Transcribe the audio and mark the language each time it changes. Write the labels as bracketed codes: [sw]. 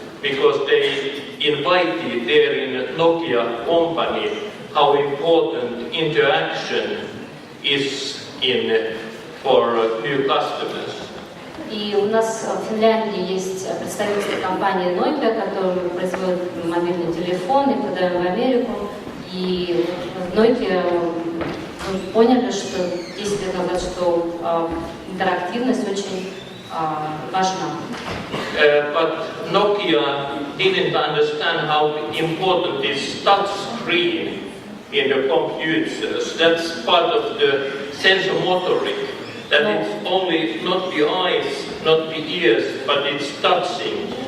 [en] Because they invited there in Nokia company how important interaction is for new customers. [ru] И у нас в Финляндии есть представительство компании Nokia, которая производит мобильные телефоны, продаем в Америку. И в Nokia мы поняли, что 10 лет назад, что интерактивность очень важна. [en] But Nokia didn't understand how important is touch screen in the computers. That's part of the sensomotoric. That it's only not the eyes, not the ears, but it's touching.